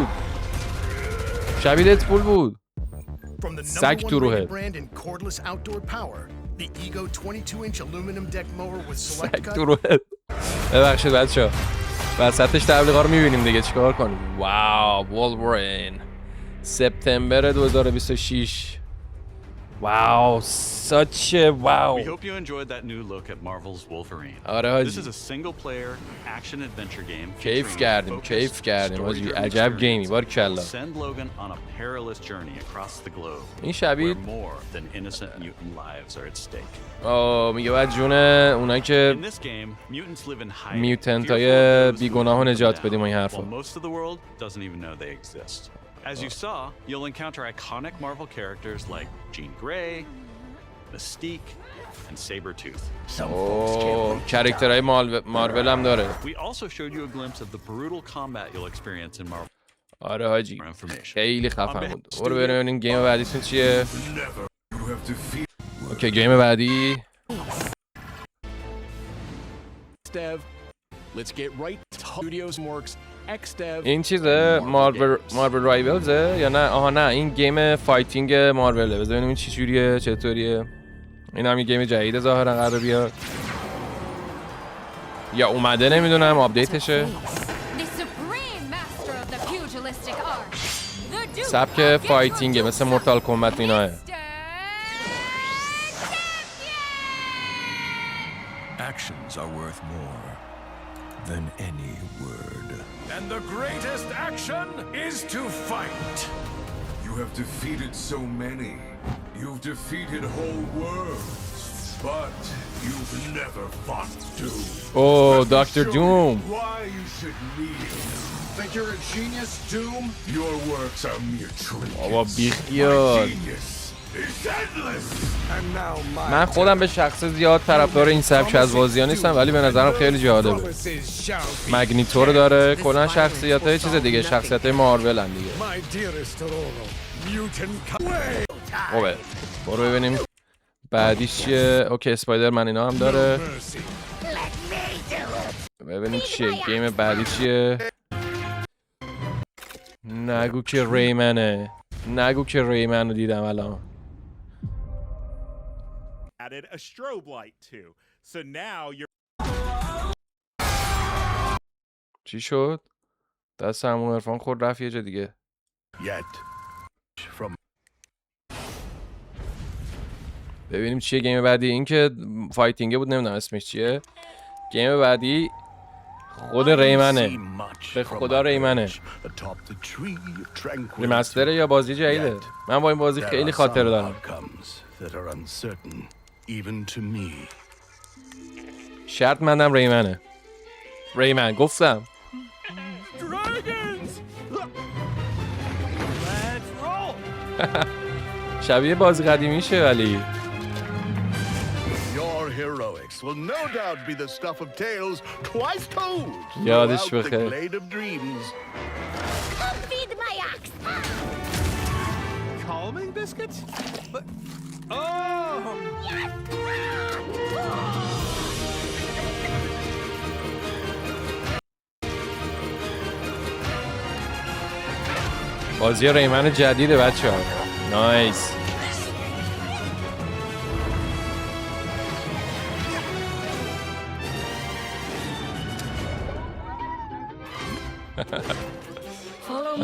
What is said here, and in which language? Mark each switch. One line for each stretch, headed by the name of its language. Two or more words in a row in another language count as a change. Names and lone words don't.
Persian: شبیه ددپول بود. سگ تو روحه. سگ تو روحه. ببخشید بچه وسطش تبلیغا رو میبینیم دیگه چیکار کنیم. واو وولورین سپتامبر 2026.
English: Wow, such a wow. We hope you enjoyed that new look at Marvel's Wolverine.
Persian: آره حاجی.
English: This is a single-player action-adventure game.
Persian: کیف کردیم حاجی. عجب گیمی بارکلا.
English: Send Logan on a perilous journey across the globe.
Persian: این شبیه
English: Where more than innocent mutant lives are at stake.
Persian: میگه بعد جون اونایی که
English: In this game, mutants live in hiding.
Persian: میوتنت های بیگناه نجات بدیم این حرفا.
English: While most of the world doesn't even know they exist. As you saw, you'll encounter iconic Marvel characters like Jean Grey, Mystique, and Sabretooth.
Persian: کرکترهای مارول هم داره.
English: We also showed you a glimpse of the brutal combat you'll experience in Marvel.
Persian: آره حاجی خیلی خفن بود. برو ببینیم گیم بعدیتون چیه. اوکی گیم بعدی این چیزه مارول رایولزه یا نه؟ آها نه این گیم فایتینگ ماروله. بذار ببینیم این چی جوریه چطوریه. این هم یه گیم جدیده ظاهرا قرار بیاد یا اومده نمیدونم آپدیتشه. سبک فایتینگه مثل مورتال کمبت و ایناه.
English: Actions are worth more than any word. And the greatest action is to fight. You have defeated so many. You've defeated whole worlds. But you've never fought Doom. Oh, Dr. Doom. Why you should need him. Think you're a genius, Doom? Your works are mere tricks.
Persian: بابا بیخیال.
English: Genius is endless. And now my
Persian: من خودم به شخص زیاد طرفدار این سبک از بازی‌ها نیستم ولی به نظرم خیلی جالبه.
English: promises shall be.
Persian: مگنیتو رو داره، کلا شخصیت‌های چیز دیگه، شخصیت‌های مارول ان دیگه.
English: My dearest Aurora, you can come away.
Persian: خوبه. برو ببینیم بعدیش چیه. اوکی اسپایدرمن اینا هم داره.
English: Mercy.
Persian: ببینیم چیه گیم بعدی چیه. نگو که ریمنه. نگو که ریمن رو دیدم الان.
English: Added a strobe light too. So now you're
Persian: چی شد؟ دست همون عرفان خود رفت یه جا دیگه.
English: Yet from
Persian: ببینیم چیه گیم بعدی. این که فایتینگه بود نمیدونم اسمش چیه. گیم بعدی خود ریمنه. به خدا ریمنه. ریمستره یا بازی جدیده؟ من با این بازی خیلی خاطره دارم. شرط مندم ریمنه. ریمن گفتم. شبیه بازی قدیمیشه ولی
English: Your heroics will no doubt be the stuff of tales twice told
Persian: یادش
English: throughout the
Persian: بخیر.
English: Glade of Dreams. Come feed my ox. calming biscuits? But oh,
Persian: بازی ریمن جدیده بچه ها. نایس.
English: Follow